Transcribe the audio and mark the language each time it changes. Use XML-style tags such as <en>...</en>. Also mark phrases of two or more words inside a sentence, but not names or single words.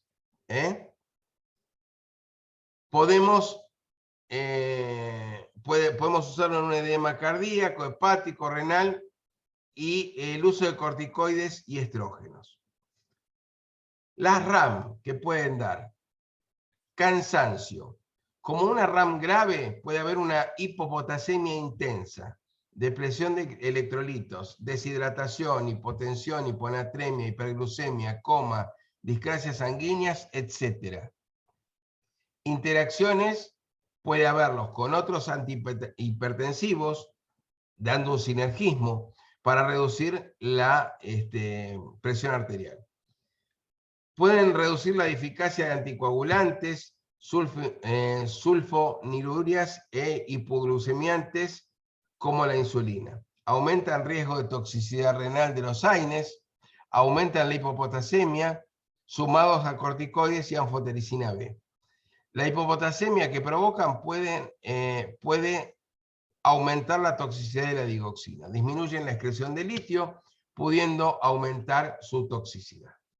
<es>Podemos podemos usarlo en un edema cardíaco, hepático, renal y el uso de corticoides y estrógenos. Las RAM que pueden dar: cansancio. Como una RAM grave puede haber una hipopotasemia intensa, depresión de electrolitos, deshidratación, hipotensión, hiponatremia, hiperglucemia, coma, discrasias sanguíneas, etc. Interacciones puede haberlos con otros antihipertensivos, dando un sinergismo para reducir la presión arterial. Pueden reducir la eficacia de anticoagulantes, sulfonilurias e hipoglucemiantes como la insulina. Aumentan riesgo de toxicidad renal de los AINES, aumentan la hipopotasemia, sumados a corticoides y anfotericina B. La hipopotasemia que provocan puede aumentar la toxicidad de la digoxina, disminuyen la excreción de litio, pudiendo aumentar su toxicidad.</es>